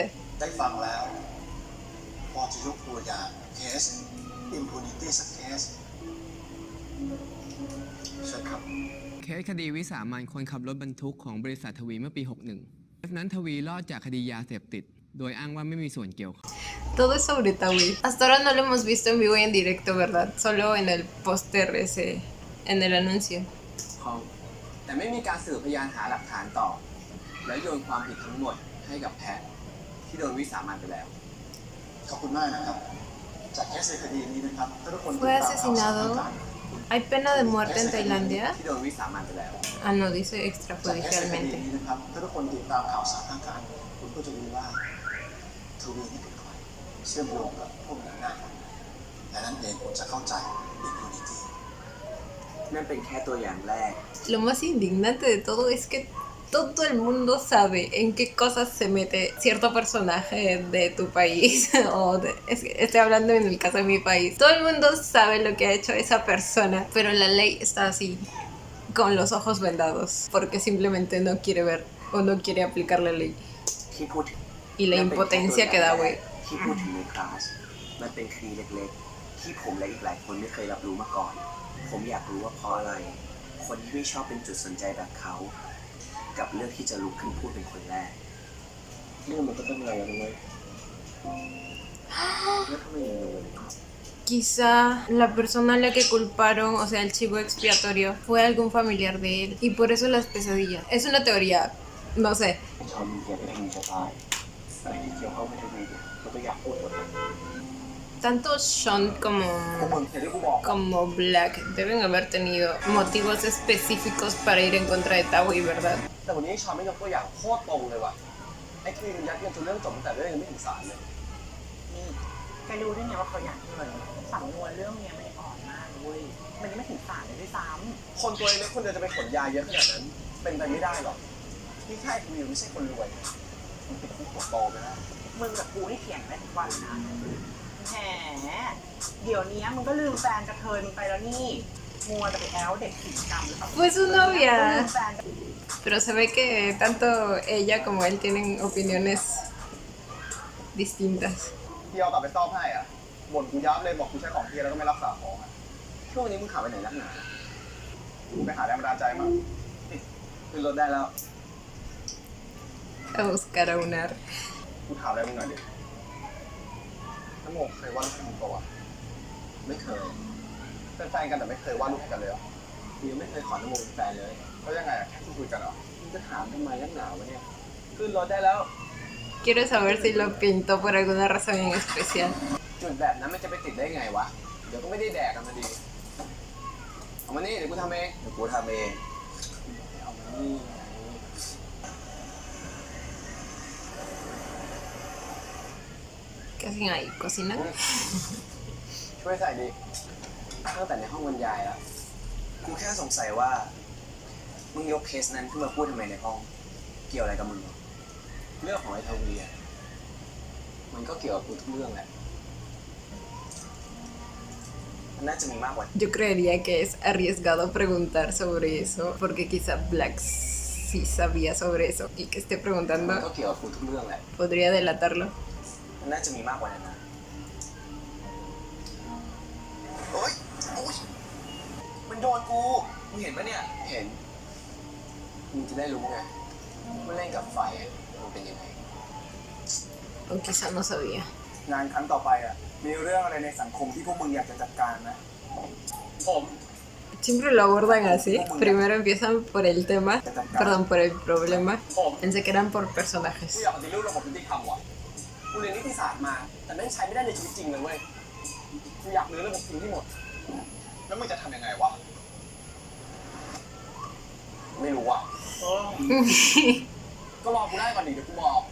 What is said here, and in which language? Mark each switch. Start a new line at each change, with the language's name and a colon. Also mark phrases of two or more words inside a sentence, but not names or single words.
Thai: ได้ฟังแล้ว พอจะยกตัวอย่างเคส impunity สักเคสเชิญครับ เคสคดีวิสามันคนขับรถบรรทุกของบริษัททวีเมื่อปี 61เคสนั้นทวีรอดจากคดียาเสพติด โดยอ้างว่าไม่มีส่วนเกี่ยวข้อง
Spanish: Todo es sobre Tawi. Hasta ahora no lo hemos visto en vivo y en directo, ¿verdad? Solo en el póster ese, en el anuncio.
Thai: แต่ไม่มีการสืบพยานหาหลักฐานต่อ และโยนความผิดทั้งหมดให้กับแพทที่โดนวิสามันไปแล้ว ขอบคุณมากนะครับ จากเคสในคดีนี้นะครับถ้าทุกคน
Spanish: Fue asesinado. ¿Hay pena de muerte en Tailandia?
Thai: ที่โดนวิสามันไปแล้ว
Spanish: Ah, no, dice
Thai: จากเคสในคดี
Spanish: extrajudicialmente.
Thai: นี้นะครับถ้าทุกคนติดตามข่าวสารทางการคุณก็จะรู้ว่าทวีนี่เป็นใครเชื่อมโยงกับพวกหนังหน้าและนั้นเองคุณจะเข้าใจ impunity นั่นเป็นแค่ตัวอย่างแรก
Spanish: Lo más indignante de todo es que todo el mundo sabe en qué cosas se mete cierto personaje de tu país. Es que estoy hablando en el caso de mi país. Todo el mundo sabe lo que ha hecho esa persona, pero la ley está así, con los ojos vendados, porque simplemente no quiere ver o no quiere aplicar la ley.
Thai: ที่พูดถึง
Spanish: Y la impotencia que da, güey.
Thai: ที่พูดถึงในคลาสมันเป็นคดีเล็กๆ ที่ผมและอีกหลายคนไม่เคยรับรู้มาก่อน ผมอยากรู้ว่าเพราะอะไร คนที่ไม่ชอบเป็นจุดสนใจแบบเขา กับเลือกที่จะลุกขึ้นพูดเป็นคนแรก เรื่องมันก็ต้องอะไรกันเว้ยแล้วทำไมยังโดน
Spanish: Quizá la persona a la que culparon, o sea, el chivo expiatorio, fue algún familiar de él. Y por eso las pesadillas. Es una teoría, no sé.
Thai: ชาวมีเกียรติเป็นจะตายอะไรที่เกี่ยวข้องกับทวีเนี่ยเราก็อยากพูดหมดเลย
Spanish: Tanto Sean
Thai: พวกมึงอย่างที่กูบอก
Spanish: como Black deben haber tenido motivos específicos para ir en contra de Tawi, ¿verdad?
Thai: แต่วันนี้ชาวไม่ยกตัวอย่างโคตรตรงเลยว่ะไอ้คดีมันยัดเงินจนเรื่องจบตั้งแต่เรื่องยังไม่ถึงศาลเลย นี่แกรู้ได้ไงว่าเขาอยากเงินสำนวนเรื่องเนี้ยมันอ่อนมากเว้ยมันยังไม่ถึงศาลเลยด้วยซ้ คนตัวเล็กคนเดียวจะไปขนยาเยอะขนาดนั้น เป็นไปไม่ได้หรอกนี่แค่ทวีไม่ใช่คนรวยมันติดคุกหัวโตไปแล้ว ำมึงกับกูนี่เถียงได้ทุกวันนะแหมเดี๋ยวนี้มึงก็ลืมแฟนกระเทยมึงไปแล้วนี่มัวแต่ไปแอลเด็กกิจกรรมหรือเปล่า
Spanish: Fue su
Thai: ก็ลื
Spanish: novia.
Thai: มแฟน
Spanish: Pero se ve que tanto ella como él tienen opiniones distintas.
Thai: เที่ยวกลับไปซ่อมให้อ่ะบ่นกูยับเลยบอกกูใช้ของเทียแล้วก็ไม่รักษาของอ่ะ ช่วงนี้มึงขับไปไหนนักหนา กูไปหาแรงบันดาลใจมา ขึ้นรถได้แล้ว
Spanish: A buscar a Unar.
Thai: กูถามอะไรมึงหน่อยดิน้ำโมเคยวาดรูปให้มึงปะวะ ไม่เคย เป็นแฟนกันแต่ไม่เคยวาดรูปให้กันเลยเหรอ กูยังไม่เคยขอน้ำมนต์เป็นแฟนเลย แล้วยังไงอ่ะแค่คุยกันเหรอ มึงจะถามทำไมนักหนาวะเนี่ยขึ้นรถได้แล้ว
Spanish: Quiero saber si lo pintó por alguna razón en especial.
Thai: จุดแบบนั้นมันจะไปติดได้ไงวะ เดี๋ยวก็ไม่ได้แดกกันมาดีเอามานี่เดี๋ยวกูทำเอง เดี๋ยวกูทำเอง เอามานี่ไง
Spanish: ¿Qué hacen ahí? ¿Cocinan?
Thai: ช่วยใส่ดิตั้งแต่ในห้องบรรยายแล้ว กูแค่สงสัยว่า มึงยกเคสนั้นขึ้นมาพูดทำไมในห้อง เกี่ยวอะไรกับมึง เรื่องของไอ้ทวีอะมันก็เกี่ยวกับกูทุกเรื่องแหละ มันน่าจะมีมากกว่า
Spanish: Yo creería que es arriesgado preguntar sobre eso, porque quizá Black sí sabía sobre eso y que esté
Thai: มัน
Spanish: preguntando
Thai: ก็เกี่ยวกับกูทุกเรื่องแหละ
Spanish: podría delatarlo.
Thai: มันน่าจะมีมากกว่านั้นนะ โอ๊ยโอ๊ยมันโดนกู มึงเห็นปะเนี่ย เห็น มึงจะได้รู้ไงว่าเล่นกับไฟอะมันเป็นยังไง
Spanish: O quizá no sabía.
Thai: งานครั้งต่อไปอ่ะมีเรื่องอะไรในสังคมที่พวกมึงอยากจะจัดการไหม ผม
Spanish: Siempre lo abordan así. Primero empiezan por el tema, perdón, por el problema. Pensé que eran por
Thai: กู
Spanish: personajes.
Thai: อยากปฏิรูประบบยุติธรรมว่ะ กูเรียนนิติศาสตร์มา แต่แม่งใช้ไม่ได้ในชีวิตจริงเลยเว้ย กูอยากรื้อระบบทิ้งที่หมด แล้วมึงจะทำยังไงวะ ไม่รู้อ่ะ ก็รอกูได้ก่อนดิเดี๋ยวกูบอก